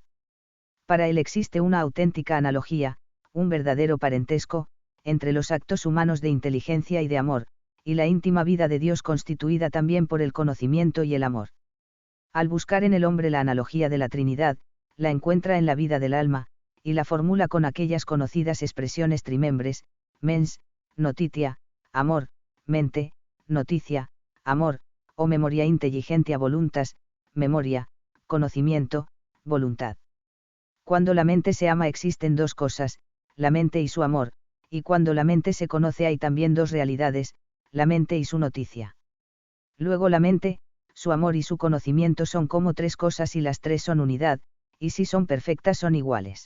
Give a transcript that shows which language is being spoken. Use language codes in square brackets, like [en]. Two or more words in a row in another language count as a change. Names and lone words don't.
[es] Para él existe una auténtica analogía, un verdadero parentesco, entre los actos humanos de inteligencia y de amor, y la íntima vida de Dios constituida también por el conocimiento y el amor. Al buscar en el hombre la analogía de la Trinidad, la encuentra en la vida del alma, y la formula con aquellas conocidas expresiones trimembres: [la] mens, notitia, [es] amor, mente, noticia, amor, o [la] memoria intelligentia voluntas, [es] memoria, conocimiento, voluntad. Cuando la mente se ama existen dos cosas, la mente y su amor, y cuando la mente se conoce hay también dos realidades, la mente y su noticia. Luego la mente, su amor y su conocimiento son como tres cosas y las tres son unidad, y si son perfectas son iguales.